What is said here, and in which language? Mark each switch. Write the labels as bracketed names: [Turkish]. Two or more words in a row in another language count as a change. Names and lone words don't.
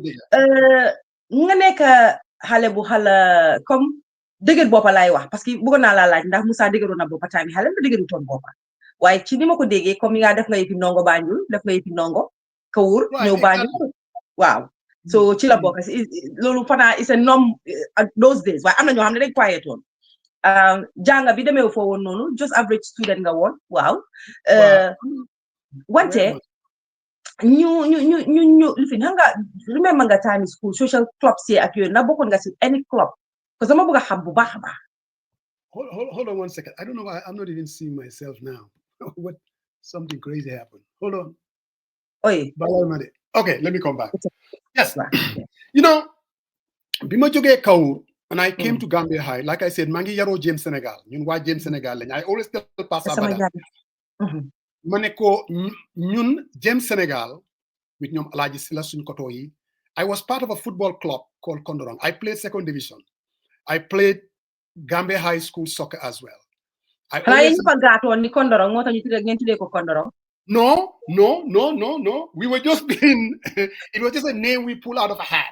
[Wolof] nga nekk xale bu xala comme dëgër boppa laay wax parce que bëggoon naa laa laaj ndax Musa dëgëroon na boppa tamit xale la dëgëru toon boppa waaye ci ni ma ko déggee comme ni nga def nga yëfi ndongo Banjul def nga yëfi ndongo Kawur ñëw Banjul waaw so ci la bokk loolu fanaa [English] is a norm those days [Wolof] waaye am na ñoo xam ne dañ quiet woon jànga bi demee foo woon noonu [English] just average student [Wolof] nga woon waaw wante ñu li fi nga remember nga time school [English] social clubs [Wolof] yi ak yooyu na bokkoon nga si [English] any club [Wolof] parce que dama bëgg a xam bu baax a baax. [English] Hold on 1 second. I don't know why I'm not even seeing myself now. What something crazy happened. Hold on. Oi. Okay, let me come back. Yes. You know, [Wolof] bima joge Kawur [English] and I came to Gambia High, like I said, [Wolof] mangi yaro James Senegal. Ñun wa James Senegal lañ. [English] I always tell [Wolof] Passa Bada. Mané ko ñun James Senegal with ñom Alhaji Sila suñ koto yi. [English] I was part of a football club called Kondorong. I played second division. I played Gambia High School soccer as well. No. We were just being, it was just a name we pull out of a hat.